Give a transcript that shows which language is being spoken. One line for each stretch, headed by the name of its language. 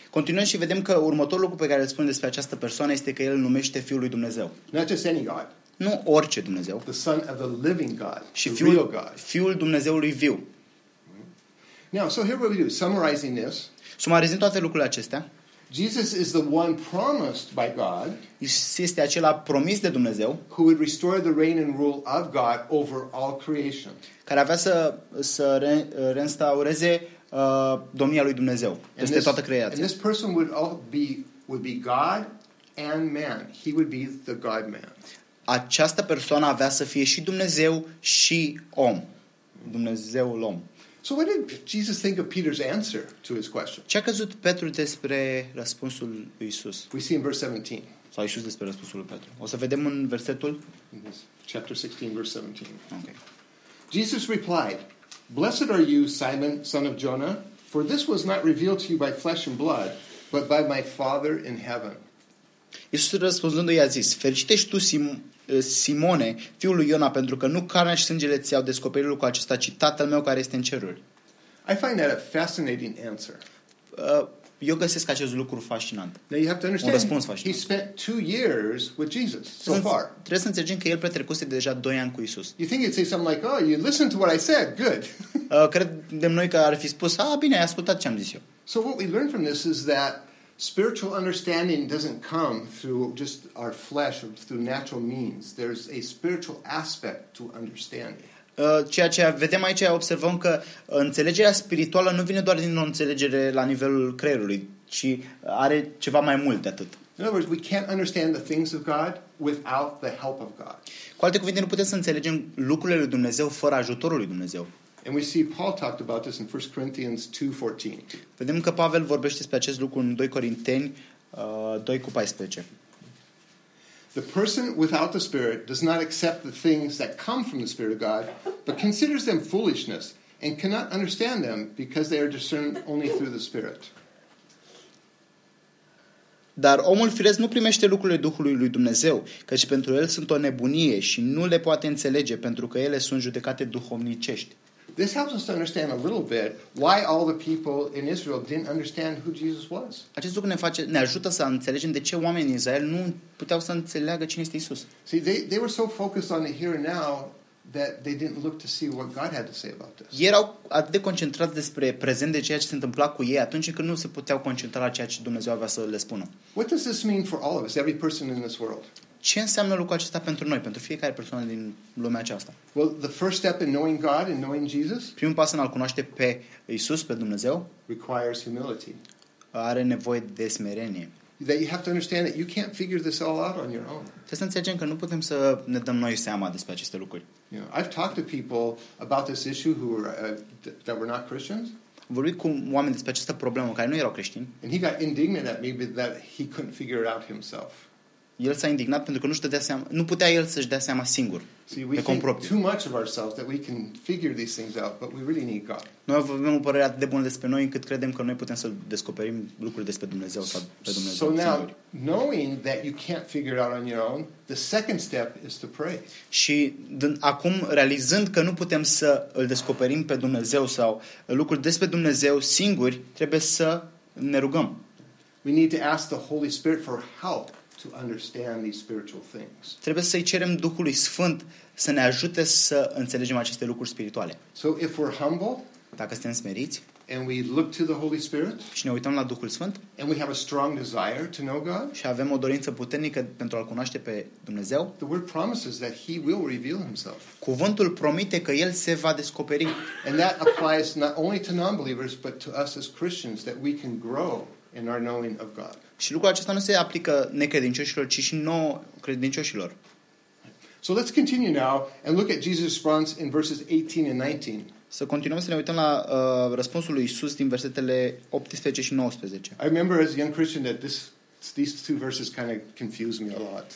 Romanian: Continuăm și vedem că următorul lucru pe care îl spune despre această persoană este că el numește Fiul lui Dumnezeu.
English: Not just any God.
Romanian: Nu orice Dumnezeu.
English: The Son of the Living God.
Romanian: Și
English: the real God.
Romanian: Fiul Dumnezeului viu.
English: Now, so here what we do, summarizing this.
Romanian: Sumarizând toate lucrurile acestea.
English: Jesus is the one promised by God.
Romanian: Iisus este acela promis de Dumnezeu.
English: Who would restore the reign and rule of God over all creation.
Romanian: Care avea să reinstaureze domnia lui Dumnezeu peste toată creația.
English: And this person would be God and man. He would be the God-man.
Romanian: această persoană avea să fie și Dumnezeu și om. Dumnezeul om.
English: So what did Jesus think of Peter's answer to his question?
Romanian: Ce a crezut Petru despre răspunsul lui Isus?
English: We see in verse 17.
Romanian: Sau Isus despre răspunsul lui Petru. O să vedem în versetul?
English: Chapter 16, verse 17. Okay. Jesus replied, "Blessed are you, Simon, son of Jonah, for this was not revealed to you by flesh and blood, but by my Father in heaven."
Romanian: Iisus răspunzându-i a zis, fericit ești tu, Simone, fiul lui Iona, pentru că nu carnea și sângele ți-au descoperit lucrul acesta, ci Tatăl meu care este în ceruri.
English: I find that a fascinating answer.
Romanian: Eu găsesc acest lucru fascinant.
English: Now you have to understand,
Romanian: un răspuns fascinant.
English: He spent 2 years with Jesus so far.
Romanian: Trebuie să înțelegem că el petrecuse deja 2 ani cu Iisus.
English: You think he'd say something like, oh, you listened to what I said, good.
Romanian: Credem noi că ar fi spus, ah, bine, ai ascultat ce am zis eu.
English: So what we learn from this is that spiritual understanding doesn't come through just our flesh or through natural means. There's a spiritual aspect to understanding.
Romanian: Ceea ce vedem aici, observăm că înțelegerea spirituală nu vine doar din o înțelegere la nivelul creierului, ci are ceva mai mult de atât.
English: In other words, we can't understand the things of God without the help of God.
Romanian: Cu alte cuvinte, nu putem să înțelegem lucrurile lui Dumnezeu fără ajutorul lui Dumnezeu.
English: And we see Paul talked about this in 1 Corinthians 2:14.
Romanian: Vedem că Pavel vorbește despre acest lucru în 2 Corinteni 2:14.
English: The person without the Spirit does not accept the things that come from the Spirit of God, but considers them foolishness and cannot understand them because they are discerned only through the Spirit.
Romanian: Dar omul firesc nu primește lucrurile Duhului lui Dumnezeu, căci pentru el sunt o nebunie și nu le poate înțelege pentru că ele sunt judecate duhovnicești.
English: This helps us to understand a little bit why all the people in Israel didn't understand who Jesus was.
Romanian: Acest lucru ne ajută să înțelegem de ce oamenii din Israel nu puteau să înțeleagă cine este Isus.
English: See, they were so focused on the here and now that they didn't look to see what God had to say about this.
Romanian: Ei erau atât de concentrați despre prezent, de ceea ce se întâmpla cu ei, atunci când nu se puteau concentra la ceea ce Dumnezeu avea să le spună.
English: What does this mean for all of us, every person in this world?
Romanian: Ce înseamnă lucrul acesta pentru noi, pentru fiecare persoană din lumea aceasta?
English: Well, the first step in knowing God and knowing Jesus,
Romanian: primul pas în a-L cunoaște pe Iisus, pe Dumnezeu,
English: requires humility.
Romanian: Are nevoie de smerenie.
English: That you have to understand that you can't figure this all out on your own.
Romanian: Trebuie să înțelegem că nu putem să ne dăm noi seama despre aceste lucruri.
English: Yeah, I've talked to people about this issue who were that were not Christians.
Romanian: Vorbit cu oameni despre această problemă care nu erau creștini.
English: And he got indignant at me that he couldn't figure it out himself.
Romanian: El s-a indignat pentru că nu putea el să-și dea seama singur.
English: See, too much of ourselves that we can figure these things out, but we really need God.
Romanian: Noi avem o părere atât de bună despre noi încât credem că noi putem să descoperim lucruri despre Dumnezeu sau pe Dumnezeu.
English: So now, knowing that you can't figure it out on your own, the second step is to pray.
Romanian: Și acum realizând că nu putem să îl descoperim pe Dumnezeu sau lucruri despre Dumnezeu singuri, trebuie să ne rugăm.
English: We need to ask the Holy Spirit for help to understand these spiritual things.
Romanian: Trebuie să-i cerem Duhului Sfânt să ne ajute să înțelegem aceste lucruri spirituale.
English: So if we're humble,
Romanian: dacă suntem smeriți,
English: and we look to the Holy Spirit,
Romanian: și ne uităm la Duhul Sfânt,
English: and we have a strong desire to know God,
Romanian: și avem o dorință puternică pentru a-L cunoaște pe Dumnezeu,
English: the word promises that he will reveal himself.
Romanian: Cuvântul promite că el se va descoperi.
English: And that applies not only to non-believers, but to us as Christians, that we can grow in our knowing of God.
Romanian: Și lucrul acesta nu se aplică necredincioșilor, ci și nouă credincioșilor.
English: So let's continue now and look at Jesus' response in verses 18 and 19.
Romanian: Să continuăm să ne uităm la răspunsul lui Iisus din versetele 18 și 19.
English: I remember as a young Christian that these two verses kind of confused me a lot.